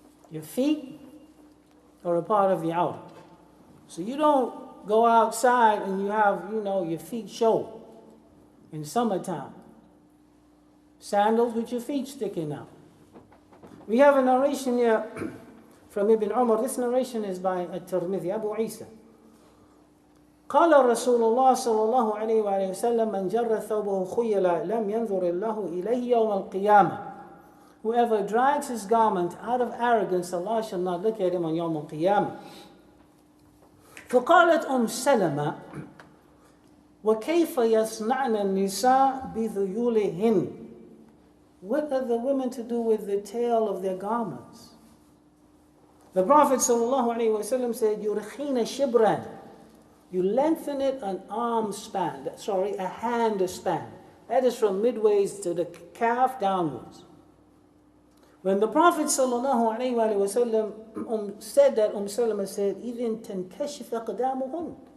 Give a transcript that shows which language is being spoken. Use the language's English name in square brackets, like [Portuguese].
[English] Your feet are a part of the outer. So you don't go outside and you have, your feet show in summertime. Sandals with your feet sticking out. We have a narration here from Ibn Umar. This narration is by At-Tirmidhi, Abu Isa. [Arabic] قال رسول الله صلى الله عليه وآله وسلم من جر ثوبه خيلا لم ينظر الله إليه يوم القيامة. [English] Whoever drags his garment out of arrogance, Allah shall not look at him on يوم القيامة. [Arabic] فقالت سلمة وكيف يصنعن النساء بذيولهن. [English] What are the women to do with the tail of their garments? The Prophet ﷺ said, [Arabic] يُرْخِينَ شِبْرًا. [English] You lengthen it an arm span, a hand span. That is from midways to the calf downwards. When the Prophet ﷺ said that, Salama said, [Arabic] إِذٍ تَنْكَشِفَ قَدَامُهُنْ.